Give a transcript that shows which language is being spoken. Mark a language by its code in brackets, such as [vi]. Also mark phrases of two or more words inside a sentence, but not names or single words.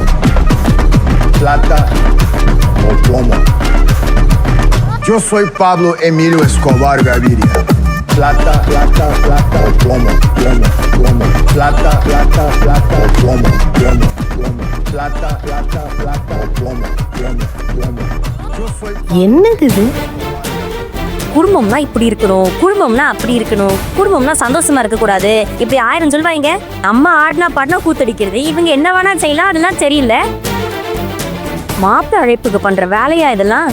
[es] Plata o plomo. Yo soy Pablo Emilio Escobar Gaviria. Plata, plata, plata o plomo, plomo, plomo. Plata, plata, plata o plomo, plomo, plomo. Plata, plata, plata o plomo, plomo, plomo. [ta] என்னது இது? குடும்பம்னா இப்படி இருக்கணும், குடும்பம்னா அப்படி இருக்கணும், குடும்பம்னா சந்தோஷமா இருக்க கூடாது, இப்படி 1000 சொல்வாங்க. அம்மா ஆடினா பாடினா கூத்தடிக்கிறது, இவங்க என்ன வேணா செய்யலாம், அதெல்லாம் தெரியல. மாப்பிள்ளை அழைப்புக்கு பண்ற வேலையா இதெல்லாம்?